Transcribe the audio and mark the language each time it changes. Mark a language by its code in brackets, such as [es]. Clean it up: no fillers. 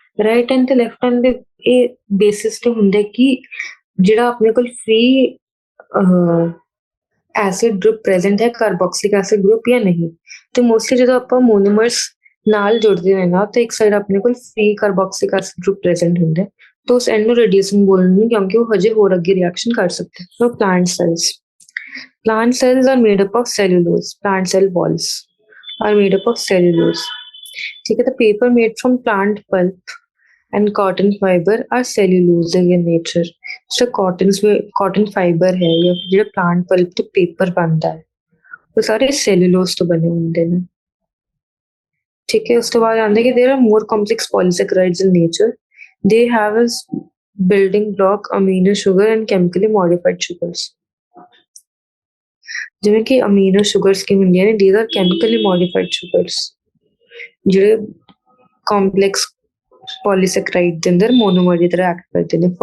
[pa] Right and ਤੇ left end ਦੇ ਇਹ ਬੇਸਿਸ ਤੇ ਹੁੰਦਾ ਕਿ ਜਿਹੜਾ ਆਪਣੇ ਕੋਲ ਫ੍ਰੀ ਐਸਿਡ ਗਰੁੱਪ ਪ੍ਰੈਜ਼ੈਂਟ ਹੈ ਕਾਰਬੋਕਸਿਲਿਕ ਐਸਿਡ ਗਰੁੱਪ ਜਾਂ ਨਹੀਂ। ਤੇ ਮੋਸਟਲੀ ਜਦੋਂ ਆਪਾਂ ਮੋਨੋਮਰਸ ਨਾਲ ਜੁੜਦੇ ਹੋਏ ਨਾ ਤਾਂ ਇੱਕ ਸਾਈਡ ਆਪਣੇ ਕੋਲ ਫ੍ਰੀ ਕਾਰਬੋਕਸਿਲਿਕ ਐਸਿਡ ਗਰੁੱਪ ਪ੍ਰੈਜ਼ੈਂਟ ਹੁੰਦਾ [hi] तो उस एंड में रिड्यूसिंग बोलेंगे क्योंकि वो हजे और आगे रिएक्शन कर सकते हैं। तो plant [en] cells are made up of cellulose. Plant cell walls are made up of cellulose. [hi] ठीक है, [en] the paper made from plant pulp and cotton fiber are cellulosic in nature. [hi] जो cotton fiber है या जो plant pulp तो paper बनता है वो सारे cellulose तो बने होंगे ना। ठीक है, उसके बाद आते हैं कि [en] there are more complex polysaccharides in nature. They have a building block amino sugar and chemically modified sugars. [pa] ਜਿਵੇਂ ਕਿ amino sugars ਕੀ ਹੁੰਦੀਆਂ ਨੇ [en] these are chemically modified sugars [pa] ਜਿਹੜੇ complex polysaccharide ਦੇ ਅੰਦਰ monomer ਦੀ ਤਰ੍ਹਾਂ ਐਕਟ ਕਰਦੇ ਨੇ।